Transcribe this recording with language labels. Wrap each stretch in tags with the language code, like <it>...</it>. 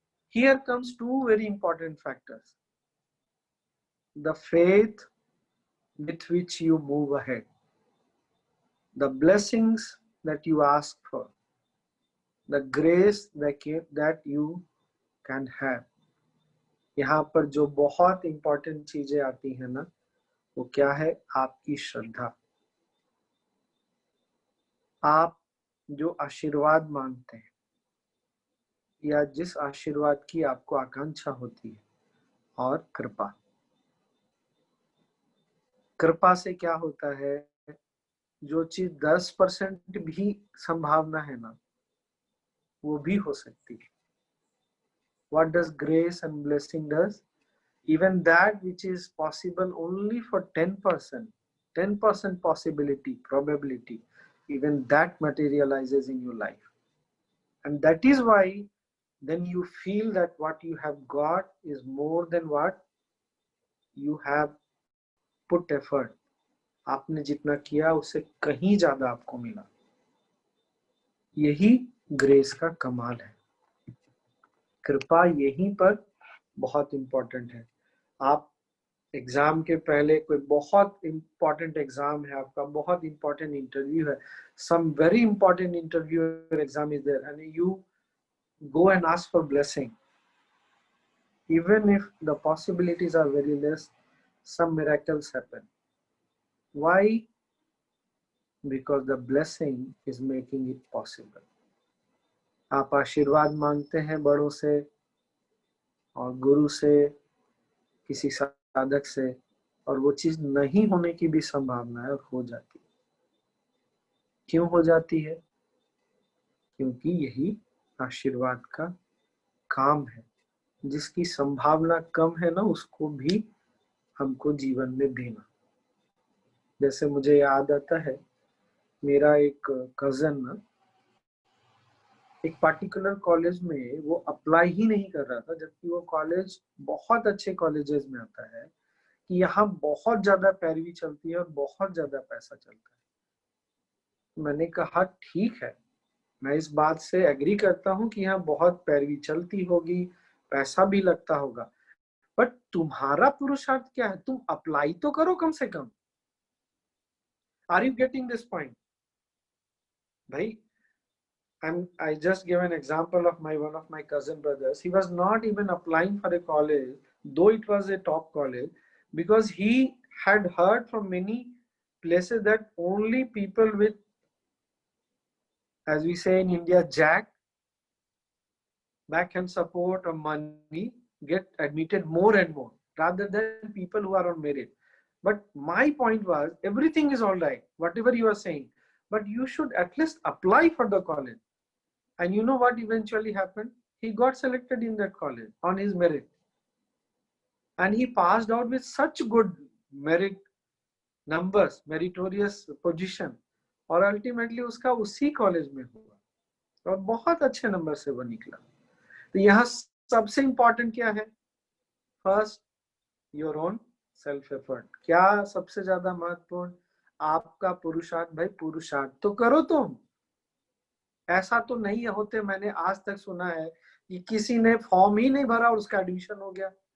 <en>Here comes 2 very important factors. The faith with which you move ahead, the blessings that you ask for, the grace that you can have.</en> <hi>यहाँ पर जो बहुत important चीजें आती है ना, वो क्या है? आपकी श्रद्धा। आप जो आशीर्वाद मांगते हैं या जिस आशीर्वाद की आपको आकांक्षा होती है, और कृपा। कृपा से क्या होता है? जो चीज 10% भी संभावना है ना, वो भी हो सकती है।</hi> <en>What does grace and blessing does? Even that which is possible only for 10%, 10% possibility, probability, even that materializes in your life. And that is why then you feel that what you have got is more than what you have put effort.</en> <hi>आपने जितना किया उससे कहीं ज्यादा आपको मिला। यही grace का कमाल है। कृपा यहीं पर बहुत इंपॉर्टेंट है। आप एग्जाम के पहले कोई बहुत इंपॉर्टेंट एग्जाम है आपका, बहुत इंपॉर्टेंट इंटरव्यू है,</hi> <en>Some very important interview exam is there and you go and ask for blessing. Even if the possibilities are very less, some miracles happen. Why? Because the blessing is making it possible.</en> <hi>आप आशीर्वाद मांगते हैं बड़ों से और गुरु से, किसी साधक से, और वो चीज नहीं होने की भी संभावना है और हो जाती है। क्यों हो जाती है? क्योंकि यही आशीर्वाद का काम है। जिसकी संभावना कम है ना, उसको भी हमको जीवन में देना। जैसे मुझे याद आता है, मेरा एक कजन ना एक पार्टिकुलर कॉलेज में वो अप्लाई ही नहीं कर रहा था, जबकि वो कॉलेज बहुत अच्छे कॉलेजेस में आता है कि यहाँ बहुत ज्यादा पैरवी चलती है और बहुत ज्यादा पैसा चलता है। मैंने कहा ठीक है, मैं इस बात से एग्री करता हूँ कि यहाँ बहुत पैरवी चलती होगी, पैसा भी लगता होगा, बट तुम्हारा पुरुषार्थ क्या है? तुम अप्लाई तो करो कम से कम।</hi> <en>are you getting this point</en> <hi>भाई?</hi> <en>I just give an example of one of my cousin brothers. He was not even applying for a college, though it was a top college, because he had heard from many places that only people with, as we say in India, jack, backhand support or money get admitted more and more, rather than people who are on merit. But my point was, everything is all right, whatever you are saying, but you should at least apply for the college. And you know what eventually happened? He got selected in that college on his merit. And he passed out with such good merit numbers, meritorious position.</en> <hi>और ultimately उसका उसी college में हुआ और बहुत अच्छे number से वो निकला। तो यहाँ सबसे इंपॉर्टेंट क्या है?</hi> <en>First, your own self effort.</en> <hi>क्या सबसे ज्यादा महत्वपूर्ण? आपका पुरुषार्थ। भाई पुरुषार्थ तो करो तुम। ऐसा तो नहीं होते, मैंने आज तक सुना है कि किसी ने फॉर्म ही नहीं भरा और उसका एडमिशन हो गया।</hi>